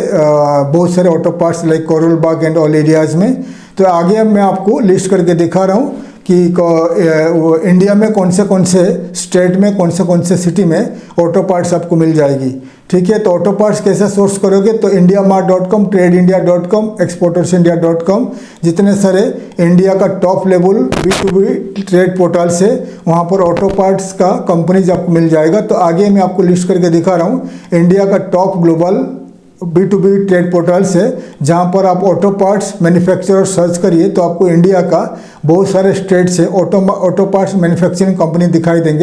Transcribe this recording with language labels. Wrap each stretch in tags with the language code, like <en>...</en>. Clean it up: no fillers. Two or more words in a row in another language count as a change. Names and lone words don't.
<hi>बहुत सारे</hi> <en>auto parts like Karol Bagh and all areas</en> <hi>में। तो आगे मैं आपको लिस्ट करके दिखा रहा हूँ कि इंडिया में कौन से स्टेट में कौन से सिटी में</hi> <en>auto parts</en> <hi>आपको मिल जाएगी। ठीक है, तो</hi> <en>auto parts</en> <hi>कैसे सोर्स करोगे, तो indiamart.com, tradeindia.com, exportersindia.com, जितने सारे इंडिया का</hi> <en>top level B2B trade portal</en> <hi>से वहाँ पर</hi> <en>auto parts</en> <hi>का कंपनीज आपको मिल जाएगा। तो आगे मैं आपको लिस्ट करके दिखा रहा हूँ इंडिया का</hi> <en>top global B2B trade portal</en> <hi>से, जहाँ पर आप</hi> <en>auto parts manufacturer search</en> <hi>करिए तो आपको इंडिया का बहुत सारे स्टेट से</hi> <en>auto parts manufacturing company</en> <hi>दिखाई देंगे।</hi>